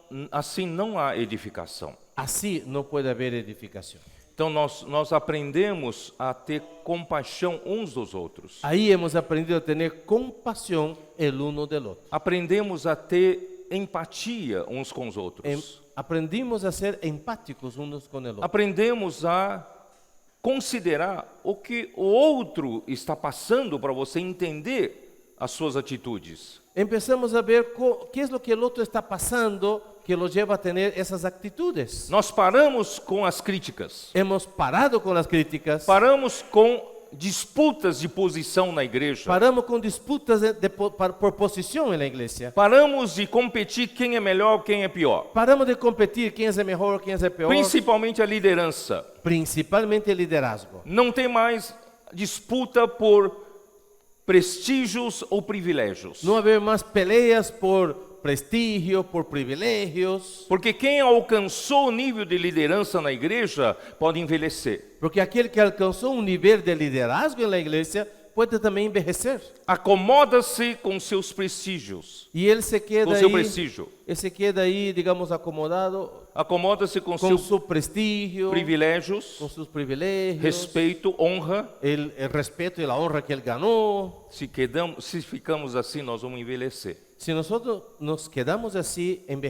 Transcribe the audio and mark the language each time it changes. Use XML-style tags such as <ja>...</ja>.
<pt>Assim não há edificação.</pt> <es>Así no puede haber edificación.</es> <pt>Então nós aprendemos a ter compaixão uns dos outros.</pt> <es>Ahí hemos aprendido a tener compasión el uno del otro.</es> <pt>Aprendemos a ter empatia uns com os outros.</pt> <es>Aprendimos a ser empáticos unos con el otro.</es> <pt>Aprendemos a considerar o que o outro está passando para você entender as suas atitudes.</pt> <es>Empezamos a ver qué es lo que el otro está pasando que lo lleva a tener esas actitudes.</es> <pt>Nós paramos com as críticas.</pt> <es>Hemos parado con las críticas.</es> <pt>Paramos com disputas de posição na igreja.</pt> <es>Paramos con disputas por posición en la iglesia.</es> <pt>Paramos de competir quem é melhor, quem é pior.</pt> <es>Paramos de competir quién es el mejor, quién es el peor.</es> <pt>Principalmente a liderança.</pt> <es>Principalmente el liderazgo.</es> <pt>Não tem mais disputa por prestígios ou privilégios.</pt> <es>No haber más peleas por prestigio, por privilegios.</es> <pt>Porque quem alcançou o nível de liderança na igreja pode envelhecer.</pt> <es>Porque aquel que alcanzó un nivel de liderazgo en la iglesia puede también envejecer.</es> <pt>Acomoda-se com seus prestígios.</pt> <es>Y él se queda</es> <pt>Com seu prestígio.</pt> <es>él se queda ahí, digamos, acomodado</es> <pt>Acomoda-se com</pt> <es>con</es> <pt>seus</pt> <es>su prestigio,</es> <pt>privilégios,</pt> <es>con sus privilegios,</es> <pt>respeito, honra.</pt> <es>el respeto y la honra que él ganó.</es> <pt>Se ficamos assim, nós vamos envelhecer.</pt> <es>Si nosotros nos quedamos así,</es>